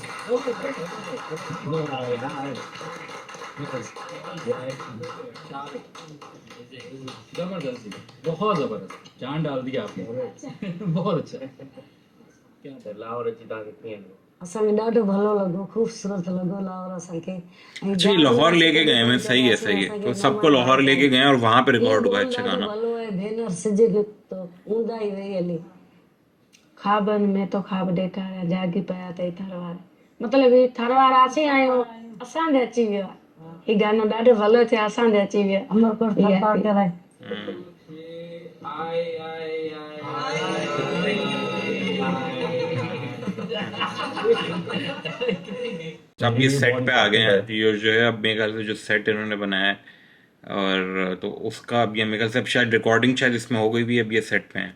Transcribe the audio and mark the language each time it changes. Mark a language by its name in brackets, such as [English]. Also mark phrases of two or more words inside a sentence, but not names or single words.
[Hindi] जबरदस्त, बहुत जबरदस्त, जान डाल दिया आपने। बहुत अच्छा। क्या था [Sindhi] लाहौर अची तव्हांखे कीअं लॻो? असांखे ॾाढो भलो लॻो, ख़ूबसूरत लॻो लाहौर असांखे। ऐं [Hindi] अच्छा, ये जहाज़ लाहौर में लेके गए हैं, सही है सही है। तो सबको लाहौर लेके गए हैं और वहां पे रिकॉर्ड हुआ, अच्छा गाना। [Sindhi] भलो आहे भेनर सिज तो ऊंदा ई वई हली ख़्वाबनि में तो ख़्वाब ॾेखारिया जाॻी पिया अथई थरवार। मतिलबु ही थरवार असीं आहियूं, असां ॾे अची वियो आहे। ही गानो ॾाढो भलो थियो, असां ॾे अची वियो। अमरकोट थरवार कराए [Hindi] अब ये सेट पे आ गए हैं, ये जो है अब मेरे ख्याल से जो सेट इन्होंने बनाया है, और तो उसका अब ये मेरे ख्याल से अब शायद रिकॉर्डिंग शायद इसमें हो गई भी, अब ये सेट पे हैं।